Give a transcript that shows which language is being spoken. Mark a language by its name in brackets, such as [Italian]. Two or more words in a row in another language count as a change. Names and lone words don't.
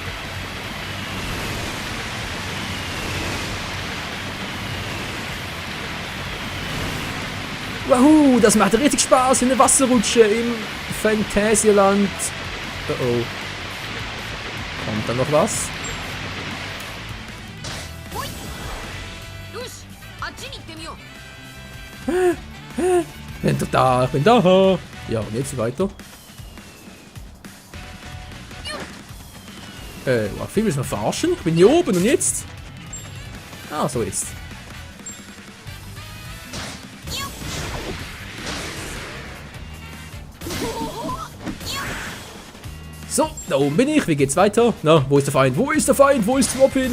[German] Wahoo, das macht richtig Spaß in der Wasserrutsche im Phantasialand. Oh oh. Kommt da noch was? [Japanese] よし、あっちに行ってみよう。 [German] Bin doch da, ich bin da. Ja, und jetzt weiter. Was willst du mich verarschen? Ich bin hier oben und jetzt? Ah, so jetzt. So, da oben bin ich. Wie geht's weiter? Na, wo ist der Feind? Wo ist der Feind? Wo ist Robin?